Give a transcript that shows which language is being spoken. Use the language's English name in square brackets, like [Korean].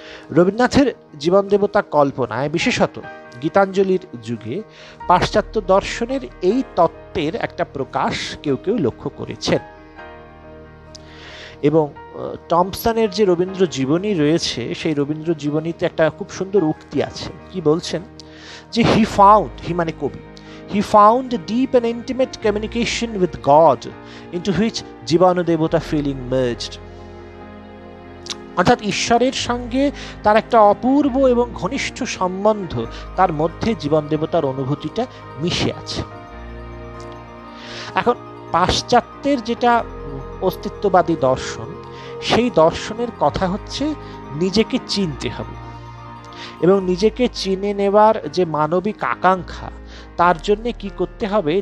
[Bangla] রবীন্দ্রনাথের জীবন দেবতা কল্পনায়, বিশেষত গীতাঞ্জলির যুগে, পাশ্চাত্য দর্শনের এই তত্ত্বের একটা প্রকাশ কেউ কেউ লক্ষ্য করেছেন। এবং টমসনের যে রবীন্দ্র জীবনী রয়েছে, সেই রবীন্দ্র জীবনীতে একটা খুব সুন্দর উক্তি আছে। কি বলছেন? যে হি মানে কবি, [English] he found a deep and intimate communication with God into which Jibon Debota feeling merged। [Bangla] অর্থাৎ ঈশ্বরের সঙ্গে তার একটা অপূর্ব এবং ঘনিষ্ঠ সম্বন্ধ, তার মধ্যে জীবন দেবতার অনুভূতিটা মিশে আছে। এখন পাশ্চাত্যের যেটা অস্তিত্ববাদী দর্শন, সেই দর্শনের কথা হচ্ছে নিজেকে চিনতে হবে, এবং নিজেকে চিনে নেওয়ার যে মানবিক আকাঙ্ক্ষা, তার জন্য কি করতে হবে?